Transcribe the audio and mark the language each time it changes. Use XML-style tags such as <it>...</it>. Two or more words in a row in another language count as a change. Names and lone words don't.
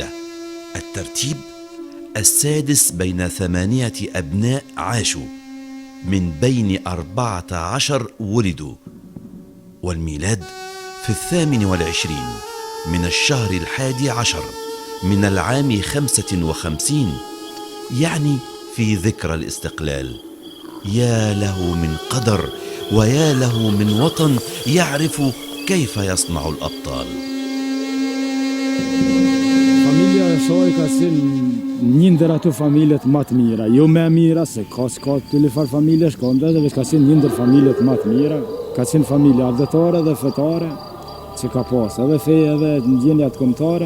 <ar>الترتيب السادس بين 8 أبناء عاشوا، من بين 14 ولدوا، والميلاد في 28 من الشهر 11 من العام 55، يعني في ذكرى الاستقلال. يا له من قدر ويا له من وطن يعرف كيف يصنع الأبطال.</ar> <sq>Familja e saj ka qenë një ndër ato familjet më të mira, jo më e mira se ka të lifar familje shkonda, dhe ka qenë një ndër familjet më të mira, ka qenë familje adhetare dhe fetare, që ka pas edhe feje edhe ndjenjat kombëtare.</sq>